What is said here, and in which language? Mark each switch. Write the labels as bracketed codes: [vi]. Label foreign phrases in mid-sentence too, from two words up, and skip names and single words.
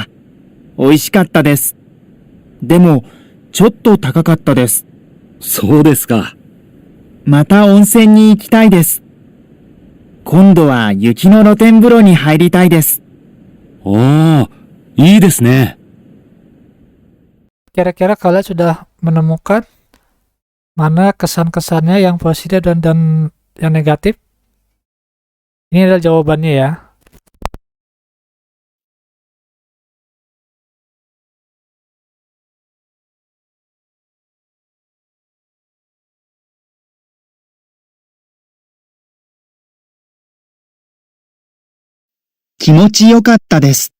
[ja] 美味しかったです。でも、ちょっと高かったです。そうですか。また温泉に行きたいです。今度は雪の露天風呂に入りたいです。ああ、いいですね。 [id] Kira-kira kalian sudah menemukan mana kesan-kesannya yang positif dan yang negatif? Ini adalah jawabannya ya. [ja] Kimochi 気持ちよかったです。